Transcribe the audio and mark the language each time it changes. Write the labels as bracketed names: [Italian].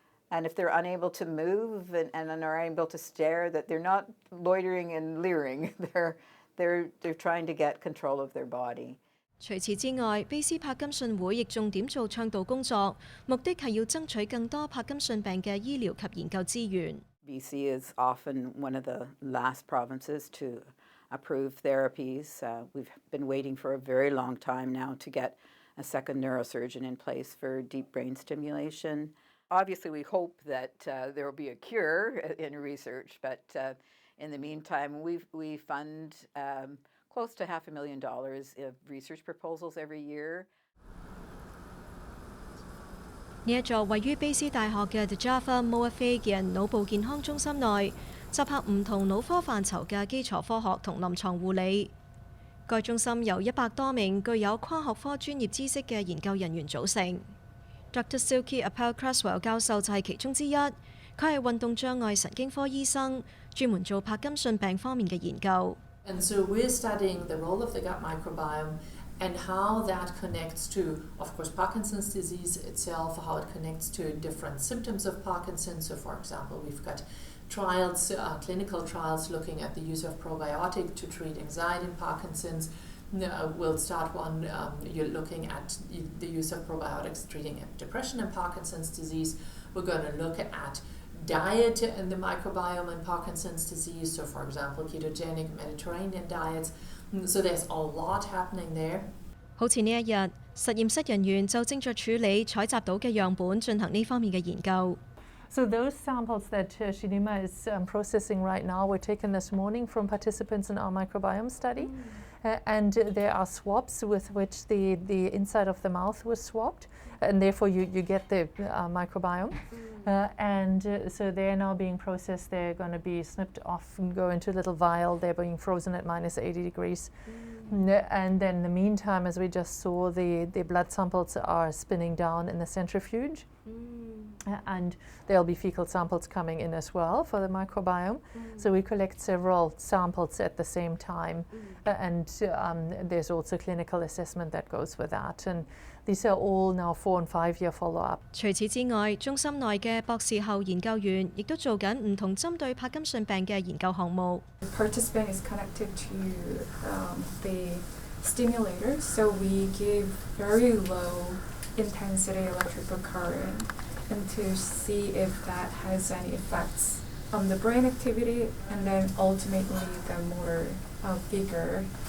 [English] And if they're unable to move and are unable to stare, that they're not loitering and leering. They're trying to get control of their body. [Cantonese] 除此之外，卑斯柏金遜會亦重點做倡導工作，目的係要爭取更多柏金遜病嘅醫療及研究資源。 [English] BC is often one of the last provinces to approve therapies. We've been waiting for a very long time now to get a second neurosurgeon in place for deep brain stimulation. Obviously, we hope that there will be a cure in research, but in the meantime, we fund close to $500,000 of research proposals every year. [Cantonese] 呢一座位於卑斯大學嘅 The Java Moafe 嘅人腦部健康中心內，集合唔同腦科範疇嘅基礎科學同臨床護理。該中心由100多名具有跨學科專業知識嘅研究人員組成。 Dr. Silky Appel-Cresswell 教授就係其中之一，佢係運動障礙神經科醫生，專門做柏金遜病方面嘅研究。 [English] And so we're studying the role of the gut microbiome and how that connects to, of course, Parkinson's disease itself, how it connects to different symptoms of Parkinson's. So, for example, we've got trials, clinical trials looking at the use of probiotic to treat anxiety in Parkinson's. We'll start one, you're looking at the use of probiotics treating depression in Parkinson's disease. We're going to look at diet and the microbiome in Parkinson's disease. So, for example, ketogenic Mediterranean diets. So there's a lot happening there. [Cantonese] 好似呢一日，實驗室人員就正在處理採集到嘅樣本進行呢方面嘅研究。 [English] So those samples that Shinima is processing right now were taken this morning from participants in our microbiome study. And there are swabs with which the inside of the mouth was swabbed, and therefore you get the microbiome. So they're now being processed. They're going to be snipped off and go into a little vial. They're being frozen at -80 degrees. And then in the meantime, as we just saw, the blood samples are spinning down in the centrifuge. And there'll be fecal samples coming in as well for the microbiome. So we collect several samples at the same time. And there's also clinical assessment that goes with that. And these are all now 4- and 5-year follow-up. [Cantonese] 除此之外，中心內嘅博士後研究員亦都做緊唔同針對柏金遜病嘅研究項目。 [English] Participant is connected to the stimulator, so we give very low intensity electrical current and to see if that has any effects on the brain activity and then ultimately the motor vigor.